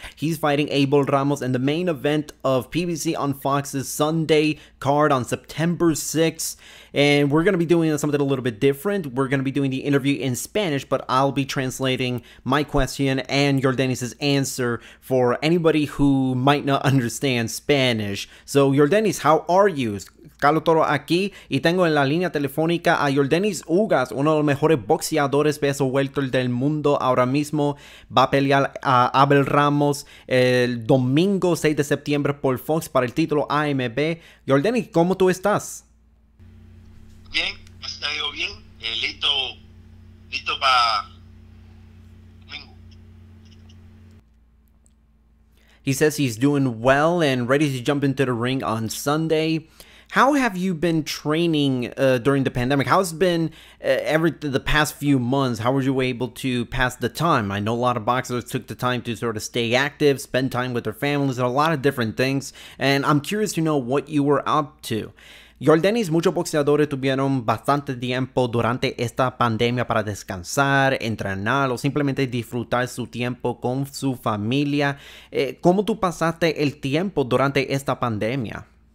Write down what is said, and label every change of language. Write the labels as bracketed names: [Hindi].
[English] He's fighting Abel Ramos in the main event of PBC on Fox's Sunday card on September 6th. And we're going to be doing something a little bit different. We're going to be doing the interview in Spanish, but I'll be translating my question and Yordenis' answer for anybody who might not understand Spanish. So Yordenis, how are you? [Spanish] Carlos Toro aquí y tengo en la línea telefónica a Yordenis Ugas, uno de los mejores boxeadores peso welter del mundo ahora mismo. Va a pelear a Abel Ramos el domingo 6 de septiembre por Fox para el título AMB. Yordenis, ¿cómo tú estás? Bien, me ha ido bien, listo para domingo. [English] He says he's doing well and ready to jump into the ring on Sunday. How have you been training during the pandemic? How's been the past few months? How were you able to pass the time? I know a lot of boxers took the time to sort of stay active, spend time with their families, and a lot of different things. And I'm curious to know what you were up to. [Spanish] Yordenis, muchos boxeadores tuvieron bastante tiempo durante esta pandemia para descansar, entrenar o simplemente disfrutar su tiempo con su familia. ¿Cómo tú pasaste el tiempo durante esta pandemia?